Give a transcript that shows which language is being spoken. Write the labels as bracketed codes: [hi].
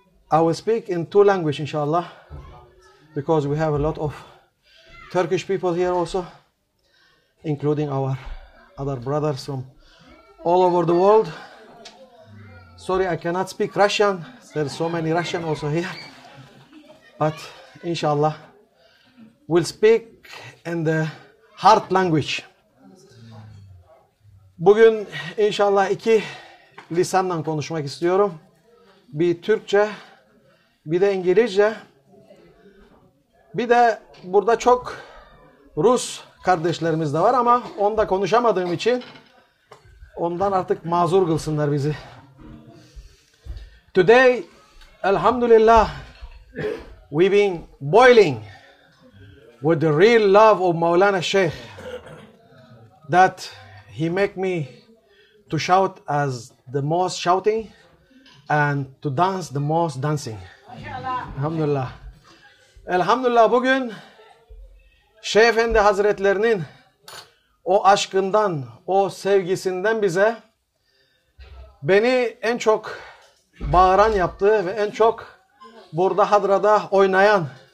[en] I will speak in two languages, inshallah, because we have a lot of Turkish people here also, including our other brothers from all over the world. Sorry, I cannot speak Russian. There's so many Russian also here. But inshallah, we'll speak in the heart language. [tr] Bugün inşallah iki lisanla konuşmak istiyorum. Bir Türkçe, bir de İngilizce. Bir de burada çok Rus kardeşlerimiz de var ama onda konuşamadığım için ondan artık mazur kılsınlar bizi. [en] Today, alhamdulillah, we've been boiling with the real love of Maulana Sheikh that he make me to shout as the most shouting and to dance the most dancing. [tr] Elhamdülillah. Elhamdülillah bugün Şeyh Efendi Hazretlerinin o aşkından, o sevgisinden bize beni en çok bağıran yaptı ve en çok burada hadrada oynayan.